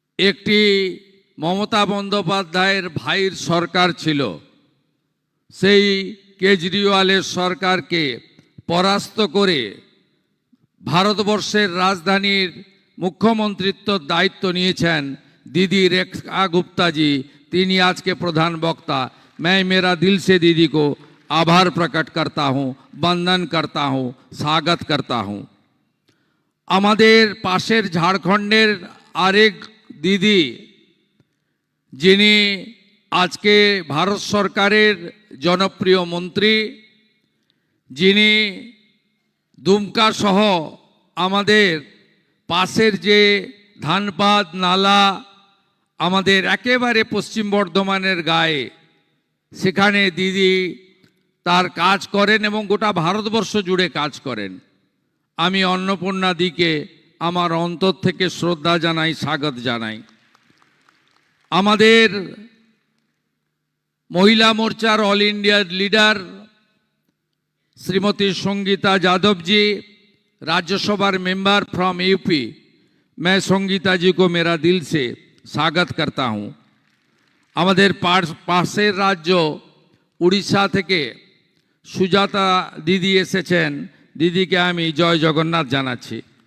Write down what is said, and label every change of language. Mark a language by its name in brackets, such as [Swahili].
[Bangla] একটি মমতা বন্দ্যোপাধ্যায়ের ভাইয়ের সরকার ছিল, সেই কেজরিওয়ালের সরকারকে পরাস্ত করে ভারতবর্ষের রাজধানীর মুখ্যমন্ত্রিত্বর দায়িত্ব নিয়েছেন दीदी रेखा गुप्ता जी। তিনি আজকে প্রধান বক্তা। [Hindi] मैं मेरा दिल से दीदी को आभार प्रकट करता हूँ, वंदन करता हूँ, स्वागत करता हूँ। [Bangla] আমাদের পাশের ঝাড়খণ্ডের আরেক দিদি, যিনি আজকে ভারত সরকারের জনপ্রিয় মন্ত্রী, যিনি দুমকা সহ আমাদের পাশের যে ধানবাদ নালা আমাদের একেবারে পশ্চিম বর্ধমানের গায়ে, সেখানে দিদি তার কাজ করেন এবং গোটা ভারতবর্ষ জুড়ে কাজ করেন। আমি অন্নপূর্ণা দিকে আমার অন্তর থেকে শ্রদ্ধা জানাই, স্বাগত জানাই। আমাদের মহিলা মোর্চার all India leader Shrimati Sangeeta যাদবজি, [Hindi] Rajya Sabha member from UP, मैं संगीता जी को मेरा दिल से स्वागत करता हूँ। [Bangla] আমাদের পাশের রাজ্য উড়িষ্যা থেকে সুজাতা দিদি এসেছেন, দিদিকে আমি জয় জগন্নাথ জানাচ্ছি।